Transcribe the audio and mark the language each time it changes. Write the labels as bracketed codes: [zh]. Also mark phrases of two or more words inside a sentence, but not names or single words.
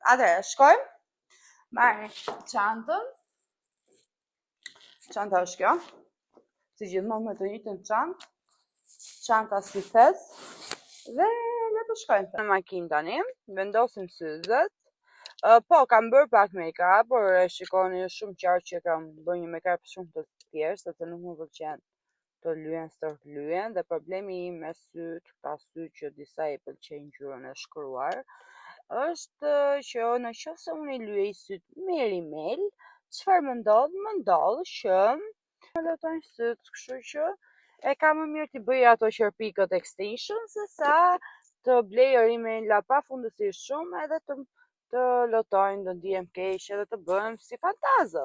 [sq] Atëherë, shkojmë, marrim çantën. Çanta është kjo, si gjithmonë me të njëjtën çantë. Çanta si thes, dhe le të shkojmë në makinë tani, vendosim syzet. Po, kam bërë pak make-up, por e shikoni është shumë qartë që kam bërë një make-up shumë të thjeshtë, sepse nuk më pëlqen të lyen stort lyen, dhe problemi im me syt, këta syt që disa i pëlqejnë ngjyrën e shkruar, është që nëse unë i lyej syt me rimel, çfarë më ndodh? Më ndodh që më lotojnë syt, kështu që e ka më mirë t'i bëj ato qerpikët extension se sa të blej rimela pafundësisht shumë edhe të lotojnë, do ndihem keq edhe të bëhem si fantazëm.